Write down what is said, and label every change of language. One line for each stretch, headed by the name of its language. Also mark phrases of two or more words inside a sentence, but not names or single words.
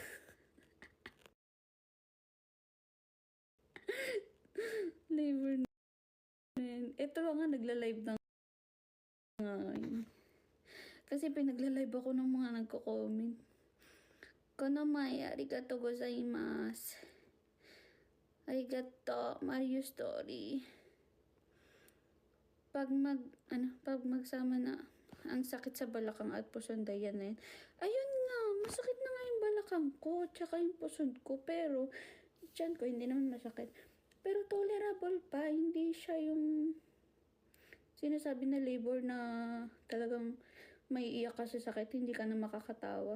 Filipino: Labor na yan. Ito nga nagla-live na ngayon. Kasi pinagla-live ako ng mga nagko-comment.
Japanese: Konomai, ありがとうございます. Arigato, Mario Story.
Filipino: Pag magsama na ang sakit sa balakang at puson dayan na yan. Ayun nga, masakit na nga yung balakang ko, tsaka yung puson ko, pero tiyan ko hindi naman masakit. Pero tolerable pa, hindi siya yung sinasabi na labor na talagang may iyak ka sa sakit, hindi ka na makakatawa.